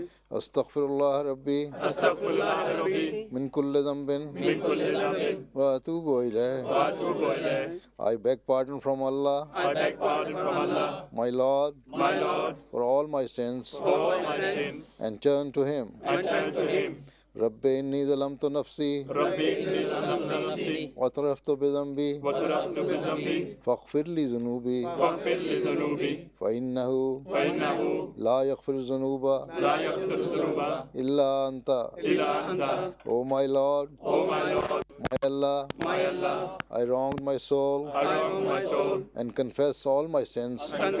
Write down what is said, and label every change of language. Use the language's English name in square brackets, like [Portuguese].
[Arabic] Astaghfirullah Rabbi min kulli dhanbin wa atubu ilayh. [English] I beg pardon from Allah, my Lord, for all my sins, and turn to Him. [Arabic] رب إني ظلمت نفسي واعترفت بذنبي فاغفر لي ذنوبي فإنه لا يغفر الذنوب إلا أنت. [English] O my Lord, my Allah, I wronged my soul and confess all my sins.